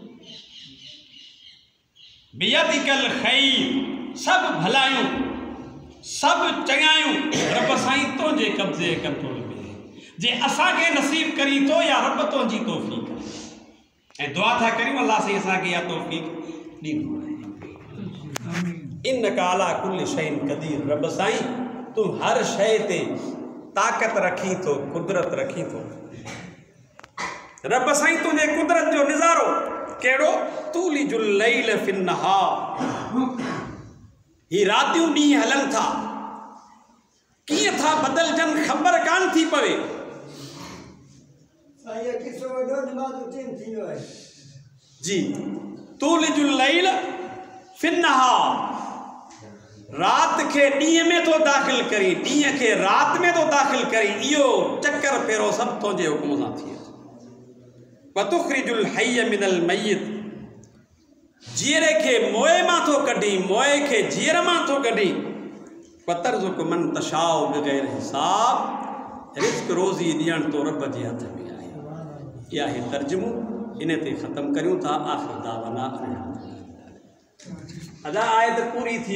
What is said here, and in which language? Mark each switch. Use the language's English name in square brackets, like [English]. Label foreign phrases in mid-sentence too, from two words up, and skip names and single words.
[Arabic] بيدك الخير [Sindhi] सब भलायूं सब चङायूं रब साईं तुंहिंजे कब्ज़े कंट्रोल में जे असांखे नसीब करी थो या रब तुंहिंजी तौफ़ीक़ ऐं दुआ था करियूं अल्लाह साईं असांखे इहा तौफ़ीक़ ॾींदो आहे [Arabic] إنك على كل شيء قدير [Sindhi] रब साईं तूं हर शइ ते ताक़त रखी थो कुदरत रखी थो रब साईं तुंहिंजे कुदरत जो निज़ारो कहिड़ो [Arabic] تولج الليل في النهار [Sindhi] ही रातियूं ॾींहं हलनि था कीअं था बदिलजनि ख़बर कान थी पवे जी [Arabic] تولج الليل في النهار [Sindhi] रात के ॾींहं में तो दाख़िल करी ॾींहं के रात में तो दाख़िल करी इहो चक्कर फेरो सभु तुंहिंजे हुकुम सां थिए [Arabic] وتخرج الحي من الميت [Sindhi] जीअरे खे मोए मां थो कढी मोए खे जीअर मां थो कढी [Arabic] وترزق من تشاء بغير حساب [Sindhi] रिज़्क़ रोज़ी ॾियण तो रब जे हथ में आहे इहा आहे तर्जुमो इन ते ख़तमु करियूं था [Arabic] آخر دعوانا [Sindhi] अदा आयत पूरी थी